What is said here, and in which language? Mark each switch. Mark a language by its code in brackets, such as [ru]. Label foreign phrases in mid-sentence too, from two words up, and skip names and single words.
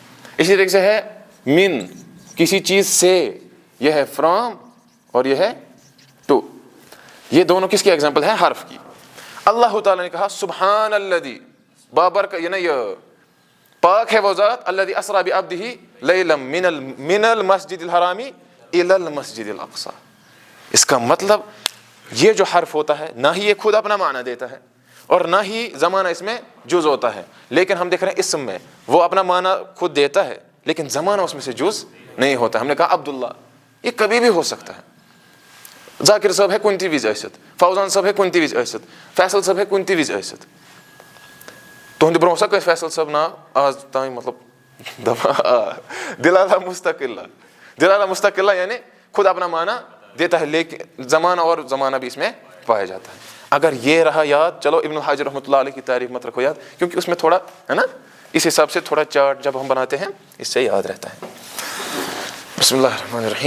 [ur] اسی طریقے سے ہے من, کسی چیز سے, یہ ہے فرام اور یہ ہے ٹو. یہ دونوں کس کی ایگزامپل ہے؟ حرف کی. اللہ تعالیٰ نے کہا [ar] سبحان الذی, [ur] بابرکت, یہ پاک ہے وہ ذات, [ar] الذی اسری بعبدہ لیلا من المسجد الحرام الی المسجد الاقصی. [ur] اس کا مطلب یہ جو حرف ہوتا ہے نہ ہی یہ خود اپنا معنی دیتا ہے اور نہ ہی زمانہ اس میں جز ہوتا ہے, لیکن ہم دیکھ رہے ہیں اسم میں وہ اپنا معنی خود دیتا ہے لیکن زمانہ اس میں سے جز نہیں ہوتا. ہم نے کہا عبداللہ, یہ کبھی بھی ہو سکتا ہے. [ks] ذاکر صاحب ہے کن تہِ وِزِ ٲسِتھ, فوزان صاحب ہے کن تہِ وِزِ ٲسِتھ, فیصل صاحب ہے کن تہِ وِزِ ٲسِتھ. تُہنٛدِ برونٛہہ سا کٲنٛسہِ فیصل صاحب ناو آز تام, مطلب دپان [ar] دلالہ مستقلہ. دلالہ مستقلہ [ur] یعنی خود اپنا معنی دیتا ہے لیکن زمانہ اور زمانہ بھی اس میں پایا جاتا ہے. اگر یہ رہا یاد, چلو ابن الحاجر [ar] رحمۃ اللہ علیہ [ur] کی تعریف مت رکھو یاد, کیونکہ اس میں تھوڑا ہے نا, اس حساب سے تھوڑا چارٹ جب ہم بناتے ہیں اس سے یاد رہتا ہے. [ar] بسم اللہ الرحمن الرحیم.